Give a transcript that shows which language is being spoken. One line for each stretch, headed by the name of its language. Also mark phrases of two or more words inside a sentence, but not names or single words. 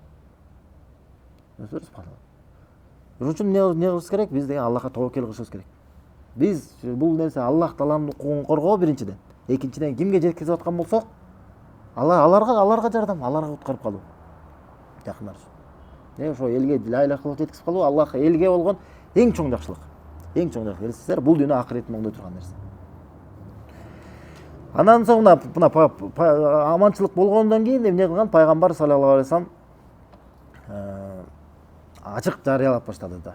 Kyrgyz: Ошон үчүн эмне кылышыбыз керек? Биз деген Аллахка тобокел кылышыбыз керек. Биз бул нерсе Аллах Тааланын укугун коргоо биринчиден. Экинчиден кимге жеткизип аткан болсок, аларга жардам, аларга куткарып калуу. Жакындар үчүн. Ошо элге
Arabic: لا إله إلا الله
Kyrgyz: жеткизип калуу Аллах элге болгон эң чоң жакшылык. Эң чоң жакшылык. Билесиздер, бул дүйнө акыреттин оңдой турган нерсе. Андан соң мына аманчылык болгондон кийин эмне кылган? Пайгамбар
Arabic: صلى الله عليه وسلم
Kyrgyz: ачык жарыялап баштады да.